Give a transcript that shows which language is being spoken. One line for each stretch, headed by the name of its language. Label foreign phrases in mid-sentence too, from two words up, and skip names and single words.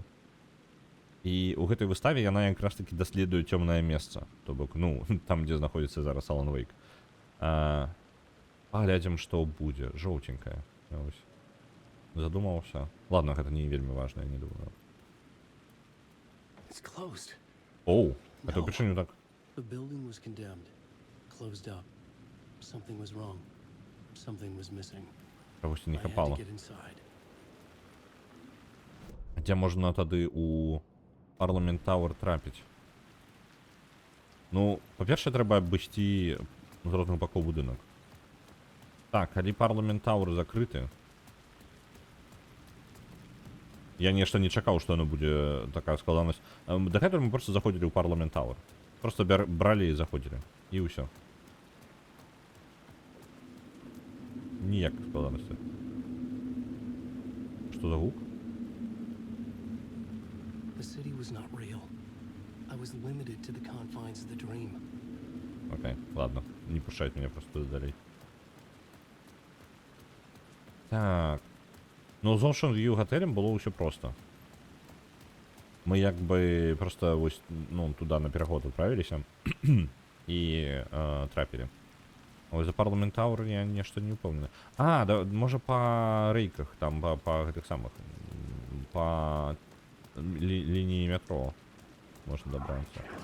Belarusian: І ў гэтай выставе яна якраз такі даследуе цёмнае месца. То бок, ну, там, дзе знаходзіцца зараз Алан Вейк. Паглядзім, што будзе. Жоўценькае. Ось. Задумаўся. Ладно, гэта не вельмі важна, я не думаю. Оу, это ўпершыню так.
English: The building was condemned, closed up. Something was wrong. Something was missing.
Belarusian: Чагосьці не
English: I had to
Belarusian: хапала.
English: get inside.
Belarusian: Дзе можна тады у Парламент Тауэр трапіць? Ну, па-першае, трэба абысці з розных бакоў будынак. Так, калі Парламент Тауэр закрыты, я нешта не чакаў, што яно будзе такая складанасць. Дагэтуль мы проста заходзілі ў Парламент Тауэр. Просто бралі і заходзілі. І ўсё. Ніякай складанасці. Што за гук?
English: The city was not real. I was limited to the confines of the dream.
Russian: Окей, ладно. Не пушать меня просто далей.
Belarusian: Так. Ну, з Ocean View готелем было ўсё просто. Мы як бы просто вось, ну, туда на пераход отправіліся і трапілі. Ось за Парламент Тауэр я нешта
Russian: не упомню. А, да,
Belarusian: можа па рэйках, там па гэтых самых, па лінії метро можна дабрацца.